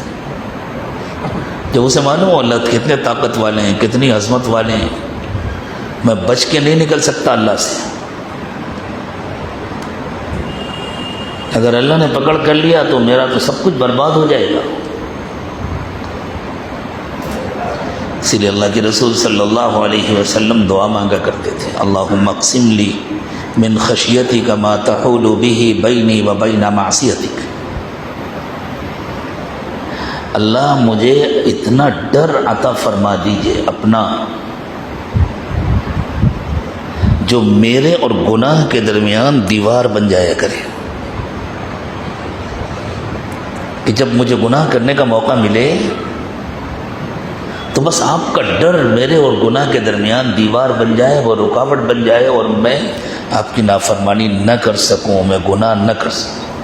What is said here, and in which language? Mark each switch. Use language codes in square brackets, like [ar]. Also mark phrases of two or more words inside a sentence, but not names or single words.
[ur] جب اسے معلوم ہو اللہ کتنے طاقت والے ہیں، کتنی عظمت والے ہیں، میں بچ کے نہیں نکل سکتا اللہ سے، اگر اللہ نے پکڑ کر لیا تو میرا تو سب کچھ برباد ہو جائے گا۔ اسی لیے اللہ کے رسول [ar] صلی اللہ علیہ وسلم [ur] دعا مانگا کرتے تھے، [ar] اللہم اقسم لی من خشیتک ما تحول به بینی و بین معصیتک، [ur] اللہ مجھے اتنا ڈر عطا فرما دیجئے اپنا جو میرے اور گناہ کے درمیان دیوار بن جایا کرے، کہ جب مجھے گناہ کرنے کا موقع ملے تو بس آپ کا ڈر میرے اور گناہ کے درمیان دیوار بن جائے، وہ رکاوٹ بن جائے اور میں آپ کی نافرمانی نہ کر سکوں، میں گناہ نہ کر سکوں۔